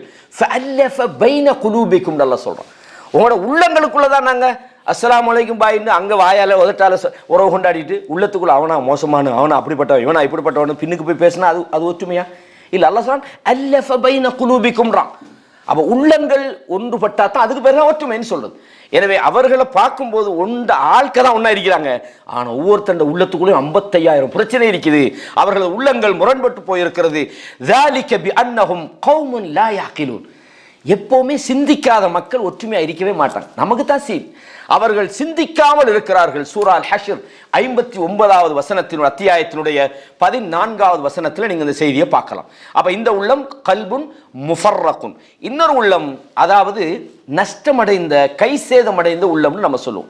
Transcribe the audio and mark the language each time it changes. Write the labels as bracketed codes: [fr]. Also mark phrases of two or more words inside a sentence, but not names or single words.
[ar] فألف بين قلوبكم [ta] அல்லாஹ் சொல்றான். உங்களோட உள்ளங்களுக்குள்ளதான் நாங்க [ar] السلام عليكم [ta] பாயின்னு அங்கே வாயால் உதட்டால உறவு கொண்டாடிட்டு உள்ளத்துக்குள்ள அவனா மோசமான, அவனா அப்படிப்பட்டவன், இவனா இப்படிப்பட்டவன் பின்னுக்கு போய் பேசினா அது ஒற்றுமையா இல்லை? அல்லாஹ் சொல்றான் [ar] ألف بين قلوبكم. [ta] அப்போ உள்ளங்கள் ஒன்றுபட்டா தான் அதுக்கு பேர் தான் ஒற்றுமைன்னு சொல்றது. எனவே அவர்களை பார்க்கும்போது ஆட்கள் தான் ஒன்றா இருக்கிறாங்க. ஆனால் ஒவ்வொருத்தண்ட உள்ளத்துக்குள்ளேயும் 55,000 பிரச்சனை இருக்குது. அவர்களது உள்ளங்கள் முரண்பட்டு போயிருக்கிறது. [ar] ذَلِكَ بِأَنَّهُمْ قَوْمٌ لَا يَعْقِلُونَ. [ta] எப்பவுமே சிந்திக்காத மக்கள் ஒற்றுமையா இருக்கவே மாட்டாங்க. நமக்கு தான் அவர்கள் சிந்திக்காமல் இருக்கிறார்கள். சூரா அல் ஹஷ்ர் 59வது வசனத்தினுடைய அத்தியாயத்தினுடைய 14வது வசனத்தில் நீங்க இந்த செய்தியை பார்க்கலாம். அப்ப இந்த உள்ளம் [ar] قلب مفرق. [ta] இன்னொரு உள்ளம், அதாவது நஷ்டமடைந்த கைசேதமடைந்த உள்ளம்னு நம்ம சொல்லுவோம்.